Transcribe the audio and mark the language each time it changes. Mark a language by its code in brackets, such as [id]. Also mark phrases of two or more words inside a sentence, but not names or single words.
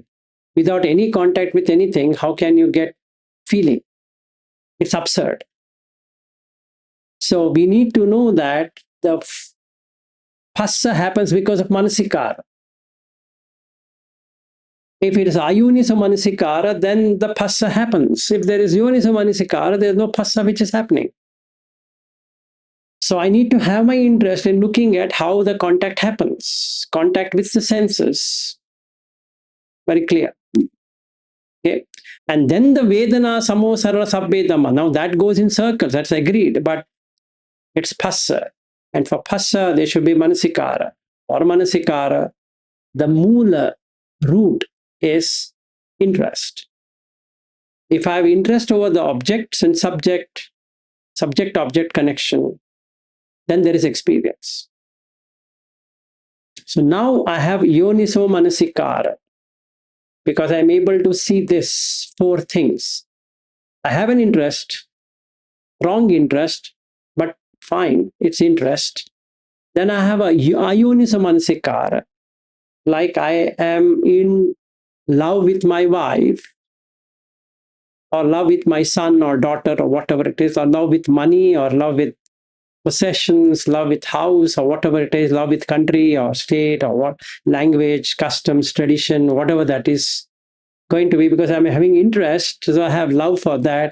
[en] Without any contact with anything, how can you get feeling? It's absurd. So we need to know that the phassa happens because of manasikara. If it is [pi] yoniso-manasikara, [en] then the phassa happens. If there is [pi] yoniso-manasikara, [en] there is no phassa which is happening. So I need to have my interest in looking at how the contact happens, contact with the senses. Very clear. Okay. And then the [pi] Vedana Samo Sarva Sabbe Dhamma. [en] Now that goes in circles, that's agreed, but it's phassa. And for phassa, there should be manasikara. For manasikara, the mula root is interest. If I have interest over the objects and subject-object connection, then there is experience. So now I have [pi] yoniso-manasikara [en] because I'm able to see this four things. I have an interest, wrong interest, but fine, it's interest. Then I have a [pi] yoniso-manasikara, [en] like I am in love with my wife, or love with my son or daughter or whatever it is, or love with money, or love with possessions, love with house, or whatever it is, love with country or state or what, language, customs, tradition, whatever that is going to be, because I'm having interest, so I have love for that.